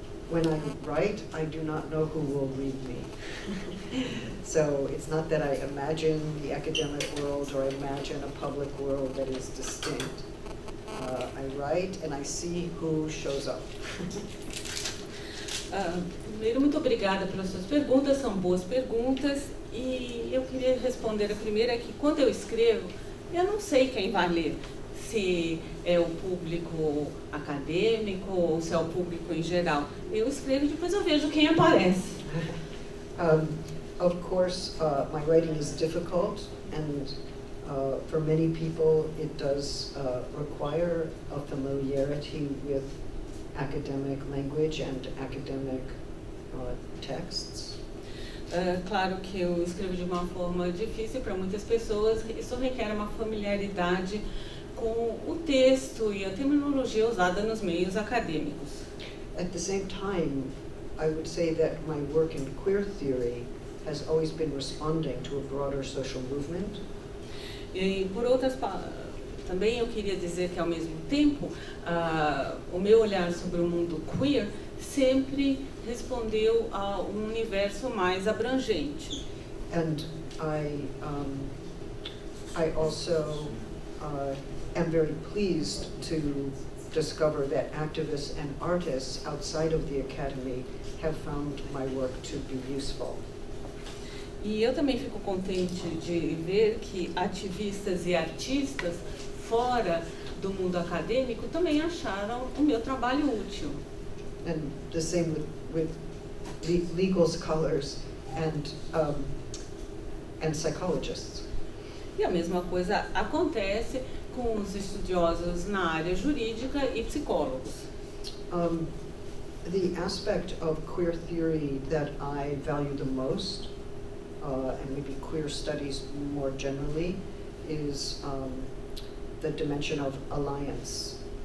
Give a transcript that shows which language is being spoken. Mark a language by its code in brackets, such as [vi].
[en] When I write, I do not know who will read me. So it's not that I imagine the academic world or imagine a public world that is distinct. I write and I see who shows up. [pt] Primeiro, muito obrigada pelas suas perguntas, são boas perguntas. E eu queria responder a primeira que, quando eu escrevo, eu não sei quem vai ler. Se é o público acadêmico ou se é o público em geral. Eu escrevo e depois eu vejo quem aparece. [en] Of course, my writing is difficult, and for many people it does require a familiarity with academic language and academic texts. [pt] Claro que eu escrevo de uma forma difícil para muitas pessoas. Isso requer uma familiaridade com o texto e a terminologia usada nos meios acadêmicos. [en] At the same time, I would say that my work in queer theory has always been responding to a broader social movement. [pt] E por outras também eu queria dizer que, ao mesmo tempo, o meu olhar sobre o mundo queer sempre respondeu a um universo mais abrangente. [en] And I also am very pleased to discover that activists and artists outside of the academy have found my work to be useful. [pt] E eu também fico contente de ver que ativistas e artistas fora do mundo acadêmico também acharam o meu trabalho útil. [en] And the same with legal scholars and psychologists. [pt] E a mesma coisa acontece com os estudiosos na área jurídica e psicólogos. [en] The aspect of queer theory that I value the most, and maybe queer studies more generally, is the dimension of alliance.